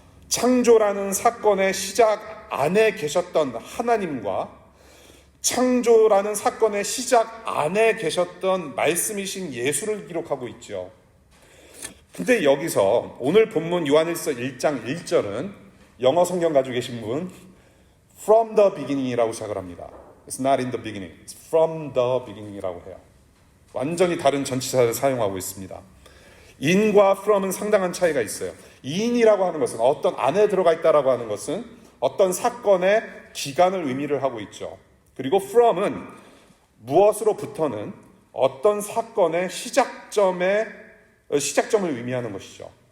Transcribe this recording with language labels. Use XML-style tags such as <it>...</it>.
<ko>창조라는 사건의 시작 안에 계셨던 하나님과 창조라는 사건의 시작 안에 계셨던 말씀이신 예수를 기록하고 있죠. 근데 여기서 오늘 본문 요한일서 1장 1절은 영어 성경 가지고 계신 분</ko> <en>from the beginning</en> <ko>이라고 시작을 합니다.</ko> <en>It's not in the beginning. It's from the beginning</en> <ko>이라고 해요. 완전히 다른 전치사를 사용하고 있습니다. in과 from은 상당한 차이가 있어요. in이라고 하는 것은 어떤 안에 들어가 있다라고 하는 것은 어떤 사건의 기간을 의미를 하고 있죠. 그리고 from은 무엇으로부터는 어떤 사건의 시작점을 의미하는 것이죠.</ko>